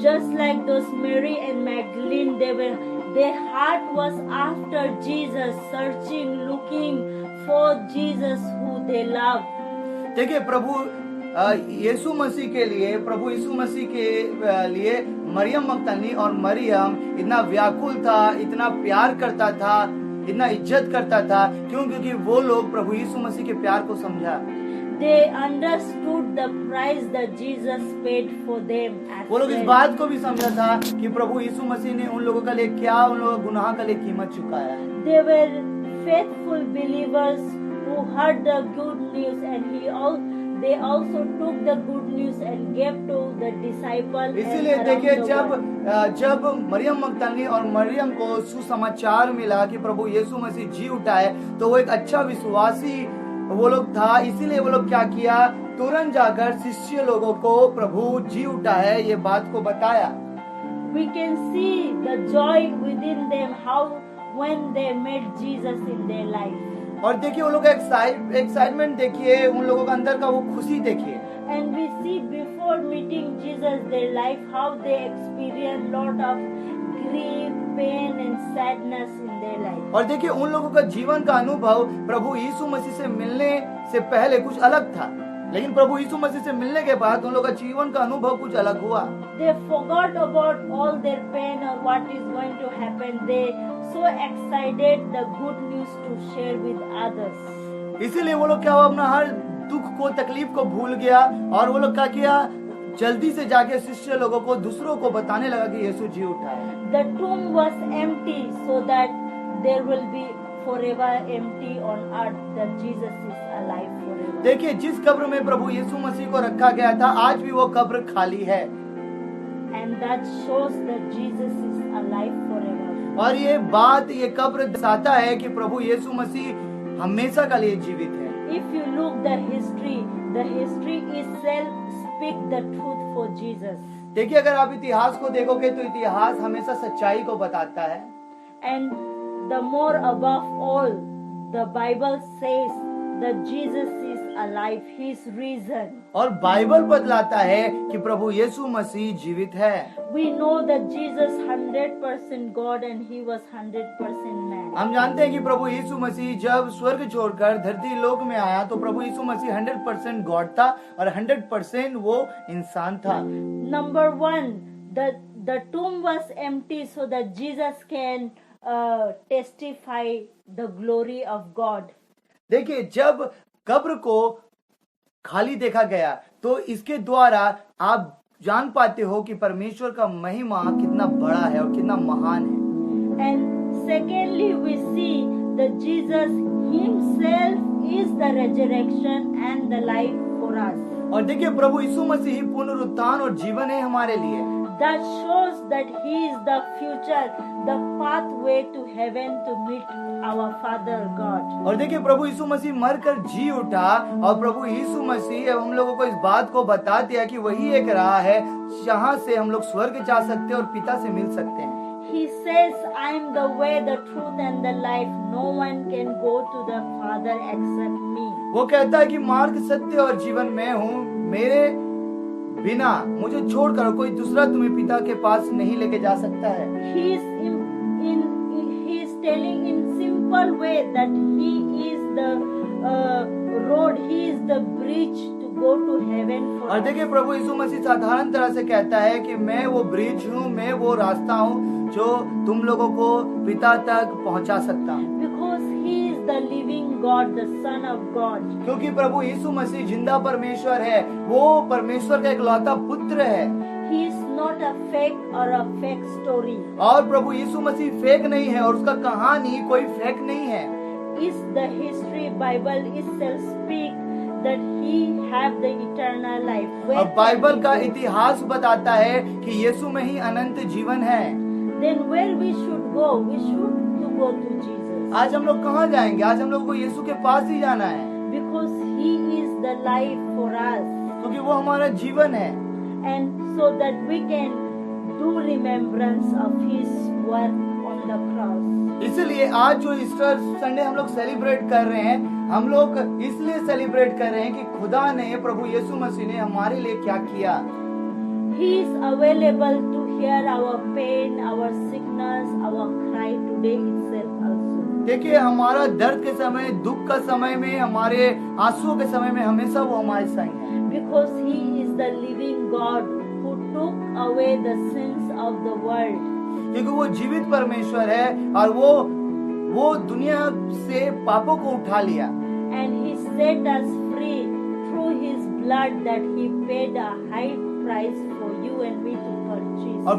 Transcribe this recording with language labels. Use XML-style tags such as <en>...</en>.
<en>Just like those Mary and Magdalene, their heart was after Jesus, searching, looking for Jesus who they loved.</en> <hi>देखिए प्रभु यीशु मसीह के लिए मरियम मगदलीनी और मरियम इतना व्याकुल था, इतना प्यार करता था, इतना इज्जत करता था। क्यों? क्योंकि वो लोग प्रभु यीशु मसीह के प्यार को समझा।</hi> <en>They understood the price that Jesus paid for them.</en> <hi>वो लोग इस बात को भी समझा था कि प्रभु यीशु मसीह ने उन लोगों के लिए क्या, उन लोगों के गुनाह के लिए कीमत चुकाया।</hi> <en>They were faithful believers who heard the good news, and they also took the good news and gave to the disciples.</en> <hi>इसीलिए देखिए जब मरियम मगदलीनी और मरियम को सुसमाचार मिला कि प्रभु यीशु मसीह जी उठा है, तो वो एक अच्छा विश्वासी वो लोग था, इसीलिए वो लोग क्या किया, तुरंत जाकर शिष्य लोगों को प्रभु जी उठा है ये बात को बताया।</hi> <en>We can see the joy within them, how when they met Jesus in their life.</en> <hi>और देखिए वो लोग एक्साइटमेंट देखिए, उन लोगों के अंदर का वो खुशी देखिए।</hi> <en>And we see before meeting Jesus, their life, how they experienced lot of grief, pain and sadness in their life.</en> <hi>और देखिए उन लोगों का जीवन का अनुभव प्रभु यीशु मसीह से मिलने से पहले कुछ अलग था, लेकिन प्रभु यीशु मसीह से मिलने के बाद उन लोगों का जीवन का अनुभव कुछ अलग हुआ।</hi> <en>They forgot about all their pain or what is going to happen. They so excited the good news to share with others.</en> <hi>इसीलिए वो लोग क्या हुआ, अपना हर दुख को, तकलीफ को भूल गया और वो लोग क्या किया, जल्दी से जाके शिष्य लोगों को, दूसरों को बताने लगा कि यीशु जी उठा है।</hi> <en>The tomb was empty so that there will be forever empty on earth that Jesus is alive forever.</en> <hi>देखिए जिस कब्र में प्रभु यीशु मसीह को रखा गया था, आज भी वो कब्र खाली है।</hi> <en>And that shows that Jesus is alive forever.</en> <hi>और ये कब्र दर्शाता है कि प्रभु यीशु मसीह हमेशा के लिए जीवित है।</hi> <en>If you look the history itself speak the truth for Jesus.</en> <hi>देखिए अगर आप इतिहास को देखोगे तो इतिहास हमेशा सच्चाई को बताता है।</hi> <en>And the more above all, the Bible says that Jesus is alive. He is risen.</en> <hi>और बाइबल बतलाता है कि प्रभु यीशु मसीह जीवित है।</hi> <en>We know that Jesus 100% God and he was 100% man.</en> <hi>हम जानते हैं कि प्रभु यीशु मसीह जब स्वर्ग छोड़कर धरती लोक में आया तो प्रभु यीशु मसीह 100% गॉड था और 100% वो इंसान था।</hi> <en>Number one, the tomb was empty so that Jesus can testify the glory of God.</en> <hi>देखिए, जब कब्र को खाली देखा गया तो इसके द्वारा आप जान पाते हो कि परमेश्वर का महिमा कितना बड़ा है और कितना महान है।</hi> <en>And secondly, we see that Jesus himself is the resurrection and the life for us.</en> <hi>और देखिए, प्रभु यीशु मसीह ही पुनरुत्थान और जीवन है हमारे लिए।</hi> <en>That shows that he is the future, the pathway to heaven to meet our Father God.</en> <hi>और देखिए, प्रभु यीशु मसीह मरकर जी उठा और प्रभु यीशु मसीह अब हम लोगों को इस बात को बता दिया कि वही एक राह है जहाँ से हम लोग स्वर्ग जा सकते हैं और पिता से मिल सकते हैं।</hi> <en>He says, I am the way, the truth and the life. No one can go to the Father except me.</en> <hi>वो कहता है कि मार्ग, सत्य और जीवन मैं हूँ, मेरे बिना, मुझे छोड़कर कोई दूसरा तुम्हें पिता के पास नहीं लेके जा सकता है।</hi> <en>He is telling in simple way that he is the road, he is the bridge to go to heaven for</en> <hi>और</hi> <en>us.</en> <hi>देखिए, प्रभु यीशु मसीह साधारण तरह से कहता है कि मैं वो ब्रिज हूँ, मैं वो रास्ता हूँ जो तुम लोगों को पिता तक पहुँचा सकता हूँ।</hi> <en>Because he is the living God, the Son of God.</en> <hi>क्योंकि प्रभु यीशु मसीह जिंदा परमेश्वर है, वो परमेश्वर का इकलौता पुत्र है।</hi> <en>He is not a fake or a fake story.</en> <hi>और प्रभु यीशु मसीह फेक नहीं है और उसका कहानी कोई फेक नहीं है।</hi> <en>Is the history Bible itself speak that he have the eternal life. Where</en> <hi>और बाइबल</hi> <en>can</en> <hi>का</hi> <en>we go?</en> <hi>इतिहास बताता है कि यीशु में ही अनंत जीवन है।</hi> <en>Then where we should go? We should to go to Jesus.</en> <hi>आज हम लोग कहाँ जाएंगे? आज हम लोग को यीशु के पास ही जाना है,</hi> <en>Because he is the life for us.</en> <hi>क्योंकि वो हमारा जीवन है।</hi> <en>And so that we can do remembrance of his work on the cross.</en> <hi>इसलिए आज जो ईस्टर संडे हम लोग सेलिब्रेट कर रहे हैं, हम लोग इसलिए सेलिब्रेट कर रहे हैं कि खुदा ने, प्रभु यीशु मसीह ने हमारे लिए क्या किया।</hi> <en>He is available to hear our pain, our sickness, our cry today itself also.</en> <hi>देखिए, हमारा दर्द के समय, दुख का समय में, हमारे आंसुओं के समय में हमेशा वो हमारे संग है।</hi> <en>Because he is the living God who took away the sins of the world.</en> <hi>क्योंकि वो जीवित परमेश्वर है और वो दुनिया से पापों को उठा लिया।</hi> <en>And he set us free through his blood that he paid a high price for you and me to purchase.</en>